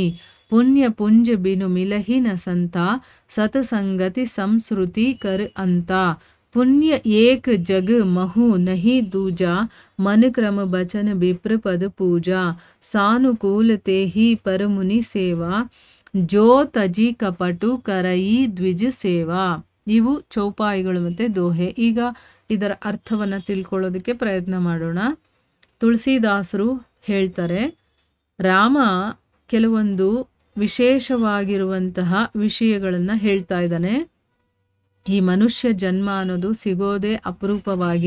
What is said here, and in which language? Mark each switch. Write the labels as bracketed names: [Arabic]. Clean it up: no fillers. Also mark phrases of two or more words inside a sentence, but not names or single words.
[Awadhi] पुण्य पुंज बिनु मिलही न संता सतसंगति संस्रुति कर अंता. पुण्य एक जग महु नहीं दूजा मन क्रम बचन विप्र पद पूजा. सानुकूल ते ही पर मुनि सेवा जो तजी कपटु करई द्विज सेवा. [Kannada] ಇವು ಚೌಪಾಯಿಗಳು ಮತ್ತು ದೋಹೆ. ಈಗ ಇದರ ಅರ್ಥವನ್ನು ತಿಳ್ಕೊಳ್ಳೋದಕ್ಕೆ ಪ್ರಯತ್ನ ಮಾಡೋಣ. ತುಳಸಿದಾಸರು ಹೇಳ್ತಾರೆ, ರಾಮ ಕೆಲವೊಂದು ವಿಶೇಷವಾಗಿರುವಂತಹ ವಿಷಯಗಳನ್ನು ಹೇಳ್ತಾ ಇದ್ದಾನೆ. ಈ ಮನುಷ್ಯ ಜನ್ಮ ಅನ್ನೋದು ಸಿಗೋದೇ ಅಪರೂಪವಾಗಿ.